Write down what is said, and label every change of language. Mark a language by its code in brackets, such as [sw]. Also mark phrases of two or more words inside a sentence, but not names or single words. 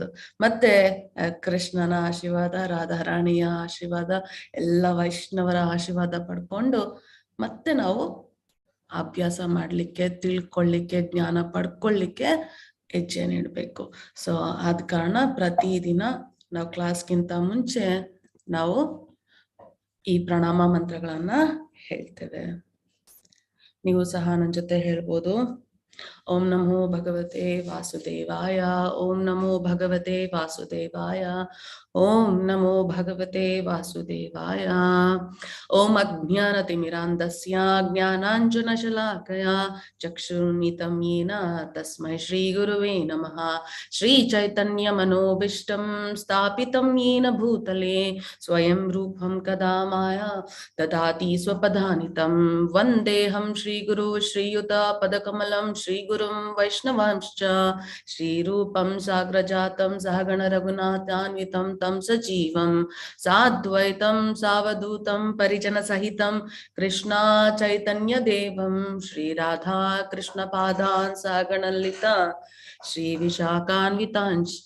[kn] ಮತ್ತೆ ಕೃಷ್ಣನ ಆಶೀರ್ವಾದ, ರಾಧಾರಾಣಿಯ ಆಶೀರ್ವಾದ, ಎಲ್ಲ ವೈಷ್ಣವರ ಆಶೀರ್ವಾದ ಪಡ್ಕೊಂಡು ಮತ್ತೆ ನಾವು ಅಭ್ಯಾಸ ಮಾಡ್ಲಿಕ್ಕೆ, ತಿಳ್ಕೊಳ್ಳಿಕ್ಕೆ, ಜ್ಞಾನ ಪಡ್ಕೊಳ್ಳಿಕ್ಕೆ ಹೆಜ್ಜೆ ನೀಡ್ಬೇಕು. ಸೊ ಆದ ಕಾರಣ ಪ್ರತಿದಿನ ನಾವು ಕ್ಲಾಸ್ಗಿಂತ ಮುಂಚೆ ನಾವು ಈ ಪ್ರಣಾಮ ಮಂತ್ರಗಳನ್ನ ಹೇಳ್ತೇವೆ. ನೀವು ಸಹ ನನ್ನ ಜೊತೆ ಹೇಳ್ಬೋದು. [sa] ಓಂ ನಮೋ ಭಗವತೆ ವಾಸುದೇವಾಯ, ಓಂ ನಮೋ ಭಗವತೆ ವಾಸುದೇವಾಯ, ಓಂ ನಮೋ ಭಗವತೆ ವಾಸುದೇವಾಯ. ಓಂ ಅಜ್ಞಾನತಿಮಿರಾಂಧಸ್ಯ ಜ್ಞಾನಾಂಜನಶಲಾಕಯ ಚಕ್ಷುರ್ಮಿಲಿತಂ ಯೇನ ತಸ್ಮೈ ಶ್ರೀ ಗುರುವೇ ನಮಃ. ಶ್ರೀ ಚೈತನ್ಯ ಮನೋಭೀಷ್ಟಂ ಸ್ಥಾಪಿತಂ ಯೇನ ಭೂತಲೆ ಸ್ವಯಂ ರೂಪಂ ಕದಾ ಮಾಯಾ ದದಾತಿ ಸ್ವಪದಾನಿತಂ. ವಂದೇಹಂ ಶ್ರೀ ಗುರು ಶ್ರೀಯುತ ಪದಕಮಲಂ ಶ್ರೀ ಗುರುಂ ವೈಷ್ಣವಾಂಶ್ಚ ಶ್ರೀರೂಪಂ ಸಾಗ್ರಜಾತಂ ಸಹಗಣ ರಘುನಾಥಾನ್ವಿತಂ ತಂ ಸಜೀವಂ ಸಾದ್ವೈತಂ ಸಾವಧೂತಂ ಪರಿಜನ ಸಹಿತಂ ಕೃಷ್ಣ ಚೈತನ್ಯ ದೇವಂ ಶ್ರೀ ರಾಧಾ ಕೃಷ್ಣ ಪಾದಾನ್ ಸಹಗಣಲಿತ ಶ್ರೀ ವಿಶಾಖಾನ್ವಿತಾಂಶ್ಚ.